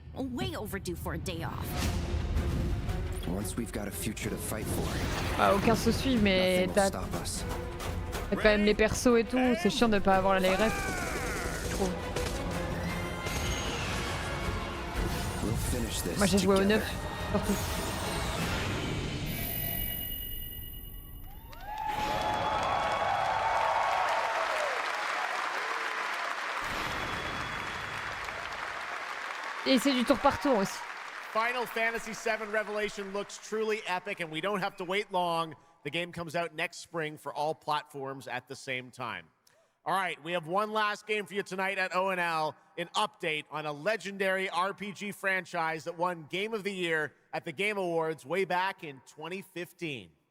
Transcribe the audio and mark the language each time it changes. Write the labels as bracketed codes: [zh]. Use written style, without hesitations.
[en] Way overdue for a day off. Once we've got a future to fight for. [fr] Ah, aucun se suit, mais t'as quand même les persos et tout. C'est chiant de pas avoir les refs, je trouve. Moi, j'ai joué au 9, surtout. Et c'est du tour par tour aussi. [en] Final Fantasy VII Revelation looks truly epic, and we don't have to wait long. The game comes out next spring for all platforms at the same time. All right, we have one last game for you tonight at ONL, an update on a legendary RPG franchise that won Game of the Year at the Game Awards way back in 2015.